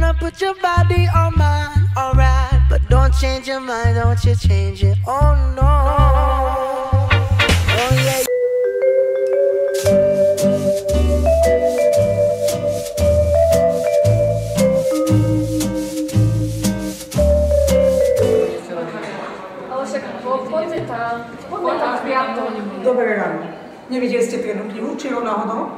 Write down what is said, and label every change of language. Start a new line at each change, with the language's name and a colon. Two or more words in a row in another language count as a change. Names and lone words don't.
English: put your body on mine, alright. But don't change your mind, don't you change it, oh no. Oh yeah.
Slovak: Dobré ráno. Nevideli ste triednu knihu, či ho náhodou?